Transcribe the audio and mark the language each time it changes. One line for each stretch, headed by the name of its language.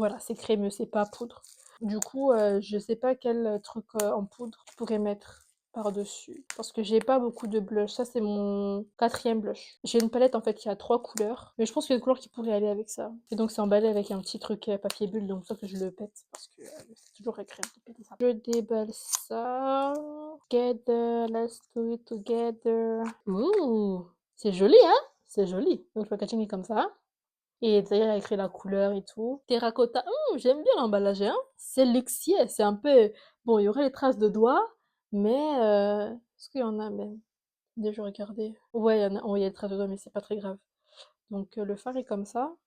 French: Voilà, c'est crémeux, c'est pas poudre. Du coup, je sais pas quel truc en poudre je pourrais mettre par-dessus. Parce que j'ai pas beaucoup de blush. Ça, c'est mon quatrième blush. J'ai une palette en fait qui a 3 couleurs. Mais je pense qu'il y a une couleur qui pourrait aller avec ça. Et donc, c'est emballé avec un petit truc papier bulle. Donc, ça que je le pète. Parce que c'est toujours agréable de péter ça. Je déballe ça.
English: Together, let's do it together.
French: Ouh, c'est joli, hein? C'est joli. Donc, le packaging est comme ça. Et d'ailleurs, il a écrit la couleur et tout. Terracotta, j'aime bien l'emballage, hein. C'est luxueux, c'est un peu... Bon, il y aurait les traces de doigts, mais... Est-ce qu'il y en a même? Déjà regardé. Ouais, il y en a... Oh, il y a des traces de doigts, mais c'est pas très grave. Donc, le fard est comme ça.